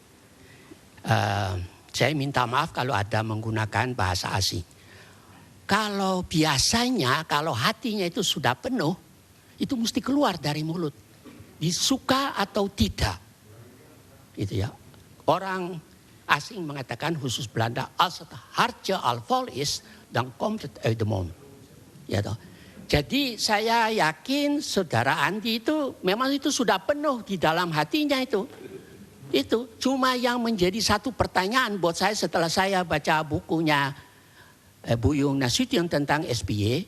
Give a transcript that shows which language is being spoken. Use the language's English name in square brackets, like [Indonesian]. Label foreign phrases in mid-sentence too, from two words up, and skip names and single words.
[Indonesian] Saya minta maaf kalau ada menggunakan bahasa asing. Kalau biasanya, kalau hatinya itu sudah penuh, itu mesti keluar dari mulut. Disuka atau tidak. Itu ya. Orang asing mengatakan, khusus Belanda, [Dutch] als het hartje al vol is, dan komt het uit de mond. [Indonesian] Ya toh. Jadi saya yakin saudara Andi itu memang itu sudah penuh di dalam hatinya itu. Itu cuma yang menjadi satu pertanyaan buat saya setelah saya baca bukunya Buyung Nasution tentang SBY.